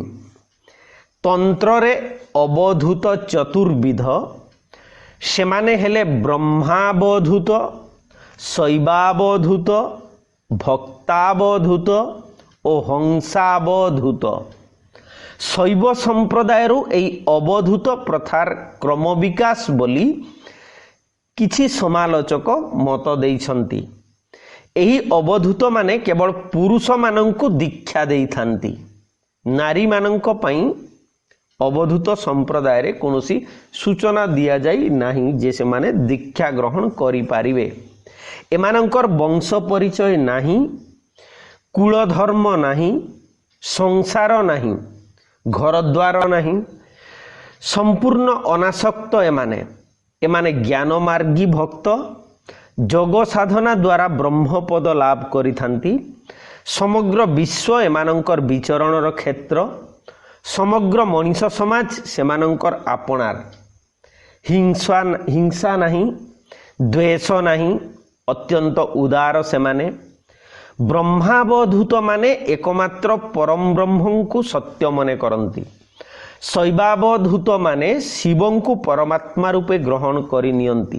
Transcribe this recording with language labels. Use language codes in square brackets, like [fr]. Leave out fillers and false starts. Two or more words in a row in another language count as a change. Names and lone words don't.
[or] ତନ୍ତ୍ର ରେ ଅବଧୂତ ଚତୁର୍ବିଧ ସେମାନେ ହେଲେ ବ୍ରହ୍ମାବଧୂତ ଶୈବାବଧୂତ ଭକ୍ତାବଧୂତ ଓ ହଂସାବଧୂତ। ଶୈବ ସମ୍ପ୍ରଦାୟର ଏଇ ଅବଧୂତ ପ୍ରଥାର କ୍ରମ ବିକାଶ ବୋଲି କିଛି ସମାଲୋଚକ ମତ ଦେଇଛନ୍ତି। ଏହି ଅବଧୂତ ମାନେ କେବଳ ପୁରୁଷ ମାନଙ୍କୁ ଦୀକ୍ଷା ଦେଇଥାନ୍ତି। ନାରୀ ମାନଙ୍କ ପାଇଁ ଅବଧୂତ ସମ୍ପ୍ରଦାୟ ରେ କୌଣସି ସୂଚନା ଦିଆ ଯାଇ ନାହିଁ ଯେ ସେ ମାନେ ଦୀକ୍ଷା ଗ୍ରହଣ କରି ପାରିବେ। ଏମାନଙ୍କର ବଂଶ ପରିଚୟ ନାହିଁ, କୁଳ ଧର୍ମ ନାହିଁ, ସଂସାର ନାହିଁ, ଘର ଦ୍ୱାର ନାହିଁ, ସମ୍ପୂର୍ଣ୍ଣ ଅନାସକ୍ତ ଏମାନେ ଜ୍ଞାନ ମାର୍ଗୀ ଭକ୍ତ ଯୋଗ ସାଧନା ଦ୍ୱାରା ବ୍ରହ୍ମପଦ ଲାଭ କରିଥାନ୍ତି। ସମଗ୍ର ବିଶ୍ୱ ଏମାନଙ୍କର ବିଚରଣର କ୍ଷେତ୍ର, ସମଗ୍ର ମନୀଷ ସମାଜ ସେମାନଙ୍କର ଆପଣାର। ହିଂସା ନାହିଁ, ଦ୍ୱେଷ ନାହିଁ, ଅତ୍ୟନ୍ତ ଉଦାର ସେମାନେ। ବ୍ରହ୍ମାବଧୂତ ମାନେ ଏକମାତ୍ର ପରମ ବ୍ରହ୍ମ କୁ ସତ୍ୟ ମନେ କରନ୍ତି। ଶୈବାବଧୂତ ମାନେ ଶିବଙ୍କୁ ପରମାତ୍ମା ରୂପେ ଗ୍ରହଣ କରି ନିଅନ୍ତି।